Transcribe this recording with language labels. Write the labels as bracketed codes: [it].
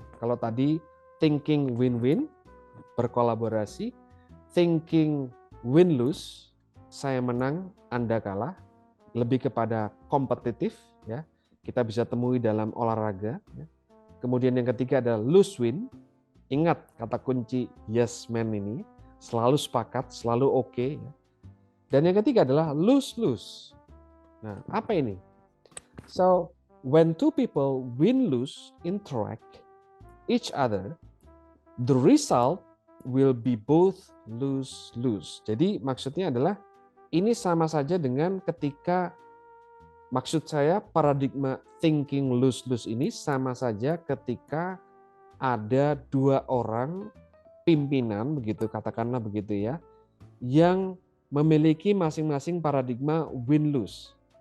[id] Kalau tadi thinking win-win, berkolaborasi, thinking win-lose, saya menang, Anda kalah, lebih kepada kompetitif ya. Kita bisa temui dalam olahraga ya. Kemudian yang ketiga adalah lose-win. Ingat kata kunci yes man ini, selalu sepakat, selalu oke. Ya. Dan yang ketiga adalah lose-lose. Nah, apa ini? [en] So, when two people win-lose interact each other, the result will be both lose-lose. [id] Jadi maksudnya adalah ini sama saja dengan ketika, maksud saya paradigma thinking lose-lose ini sama saja ketika ada dua orang pimpinan, begitu katakanlah begitu ya, yang memiliki masing-masing paradigma win-lose.